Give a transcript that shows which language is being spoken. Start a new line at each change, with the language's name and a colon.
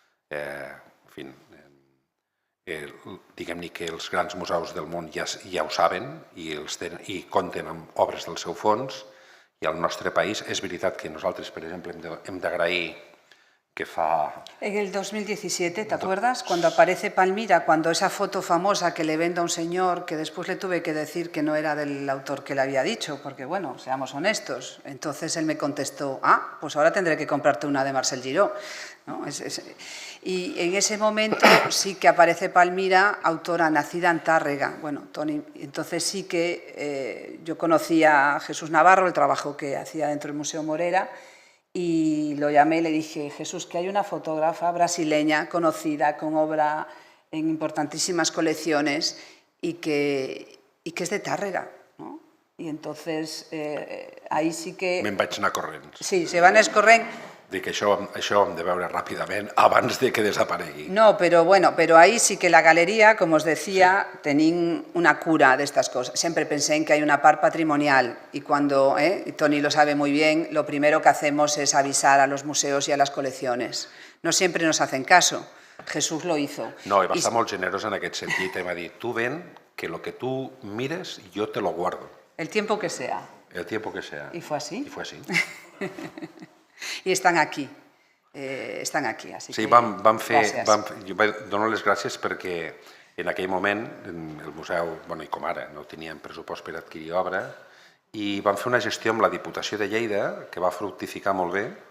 Catalan: En fi, diguem-ne que els grans museus del món ja ho saben i compten amb obres del seu fons, i al nostre país. És veritat que nosaltres, per exemple, hem d'agrair que fa...
Spanish: En el 2017, ¿te acuerdas? Cuando aparece Palmira, cuando esa foto famosa que le vendo a un señor, que después le tuve que decir que no era del autor que le había dicho, porque bueno, seamos honestos. Entonces él me contestó, pues ahora tendré que comprarte una de Marcel Giró, ¿no? Y en ese momento sí que aparece Palmira, autora nacida en Tárrega. Bueno, Toni, entonces sí que yo conocía a Jesús Navarro, el trabajo que hacía dentro del Museo Morera, y lo llamé y le dije, Jesús, que hay una fotógrafa brasileña conocida con obra en importantísimas colecciones y que es de Tàrrega, ¿no? Y entonces ahí sí que...
Catalan: Me'n vaig anar corrents. Sí, se van escorrent. Dic que això hem de veure ràpidament abans de que desaparegui.
Spanish: No, pero bueno, pero ahí sí que la galería, como os decía, tenían una cura de estas cosas. Siempre pensé en que hay una par patrimonial y cuando, y Toni lo sabe muy bien, lo primero que hacemos es avisar a los museos y a las colecciones. No siempre nos hacen caso. Jesús lo hizo.
Catalan: No, i va estar molt generós en aquest sentit. Em va dir,
Spanish: tu ven, que lo que tu mires, yo te lo guardo. El tiempo que sea. El tiempo que sea. Y fue así. I fue así.
Catalan: I estan aquí, així sí, que gràcies. gràcies. Jo dono les gràcies perquè en aquell moment el museu, i com ara, no teníem pressupost per adquirir obra, i vam fer una gestió amb la Diputació de Lleida que va fructificar molt bé.